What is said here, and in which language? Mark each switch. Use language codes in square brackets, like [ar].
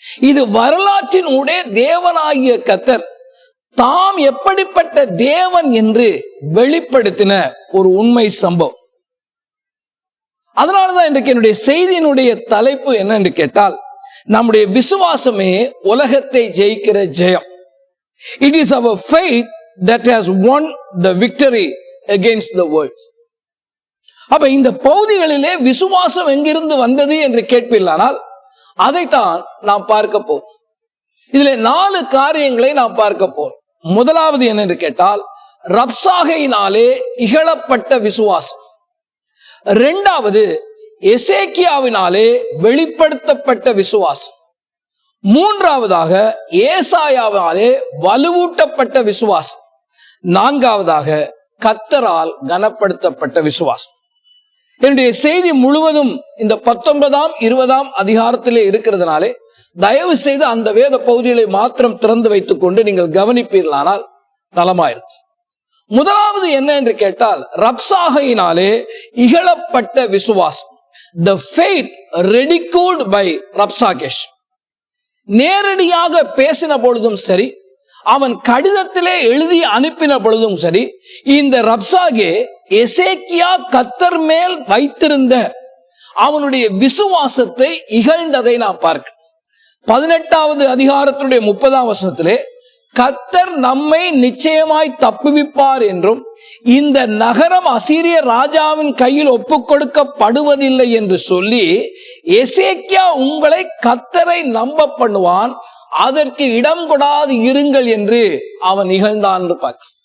[ta] இது வரலாற்றின் ஊடே தேவனாகிய கர்த்தர் தாம் எப்படிப்பட்ட தேவன் என்று வெளிப்படுத்தின ஒரு உண்மை சம்பவம். அதனாலதான் இன்றைக்கு என்னுடைய செய்தியினுடைய தலைப்பு என்ன என்று கேட்டால், நம்முடைய விசுவாசமே உலகத்தை ஜெயிக்கிற ஜெயம். [en] It is our faith that has won the victory against the world. [ta] அப்ப இந்த பகுதிகளிலே விசுவாசம் எங்கிருந்து வந்தது என்று கேட்பீர்களானால் அதைத்தான் நாம் பார்க்க போறோம். இதிலே 4 காரியங்களை நாம் பார்க்க போறோம். முதலாவது என்ன என்று கேட்டால், ரப்சாகையினாலே இகழப்பட்ட விசுவாசம். 2வது, எசேக்கியாவினாலே வெளிப்படுத்தப்பட்ட விசுவாசம். 3வதாக, ஏசாயாவாலே வலுவூட்டப்பட்ட விசுவாசம். 4வதாக, கர்த்தரால் கனப்படுத்தப்பட்ட விசுவாசம். என்னுடைய செய்தி முழுவதும் இந்த 19ஆம் 20ஆம் அதிகாரத்திலே இருக்கிறதுனாலே தயவு செய்து அந்த வேத பகுதிகளை மாத்திரம் திறந்து வைத்துக் கொண்டு நீங்கள் கவனிப்பீர்களானால் நலமாயிருக்கும். முதலாவது என்ன என்று கேட்டால், ரப்சாகையினாலே இகழப்பட்ட விசுவாசம். [en] The faith ridiculed by Rabshakeh. [ta] நேரடியாக பேசின பொழுதும் சரி, அவன் கடிதத்திலே எழுதி அனுப்பின பொழுதும் சரி, இந்த ரப்சாகே எசேக்கியா கர்த்தர் மேல் வைத்திருந்த அவனுடைய விசுவாசத்தை இகழ்ந்ததை நாம் பார்க்க. 18வது அதிகாரத்துடைய 30ஆம் வசனத்திலே, கர்த்தர் நம்மை நிச்சயமாய் தப்புவிப்பார் என்றும் இந்த நகரம் அசீரிய ராஜாவின் கையில் ஒப்புக் கொடுக்கப்படுவதில்லை என்று சொல்லி, எசேக்கியா உங்களை கர்த்தரை நம்ப பண்ணுவான், அதற்கு இடம் கொடாது இருங்கள் என்று அவன் நிகழ்ந்தான் என்று பார்க்க.